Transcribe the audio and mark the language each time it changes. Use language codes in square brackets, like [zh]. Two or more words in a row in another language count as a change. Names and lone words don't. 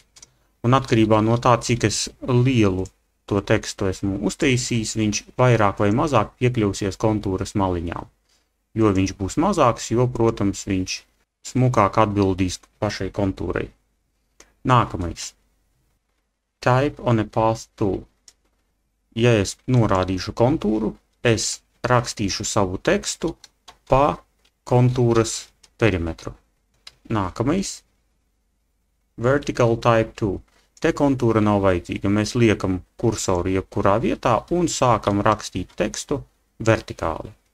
[lv] Un atkarībā no tā, cik es lielu to tekstu esmu uztaisījis, viņš vairāk vai mazāk piekļausies kontūras maliņām. Jo viņš būs mazāks, jo, protams, viņš smukāk atbildīs pašai kontūrai. Nākamais. [en] Type on a Path Tool. [lv] Ja es norādīšu kontūru, es rakstīšu savu tekstu pa kontūras perimetru. Nākamais. [en] Vertical Type Tool. [lv] Te kontūra nav vajadzīga. Mēs liekam kursoru jebkurā vietā un sākam rakstīt tekstu vertikāli.